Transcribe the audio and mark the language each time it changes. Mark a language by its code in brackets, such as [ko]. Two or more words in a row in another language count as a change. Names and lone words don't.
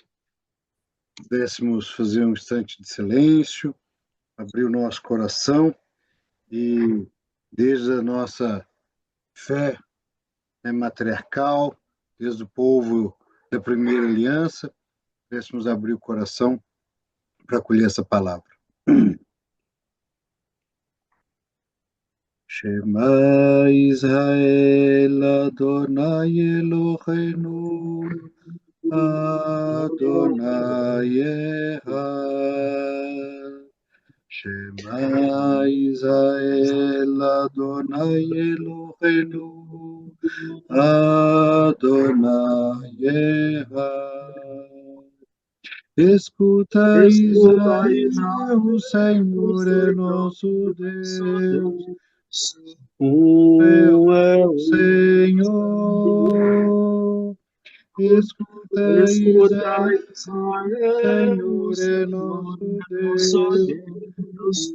[pt] Pudéssemos fazer um instante de silêncio, abrir o nosso coração e, desde a nossa fé matriarcal, desde o povo da primeira aliança, pudéssemos abrir o coração para acolher essa palavra. [he] שמע ישראל אדוני אלוהינו אדוני אחד. שמע ישראל אדוני אלוהינו אדוני אחד. [pt] Escuta, Escuta, Israel, o Senhor é nosso Deus. É o Senhor. Escuta, Israel, o Senhor é nosso Deus.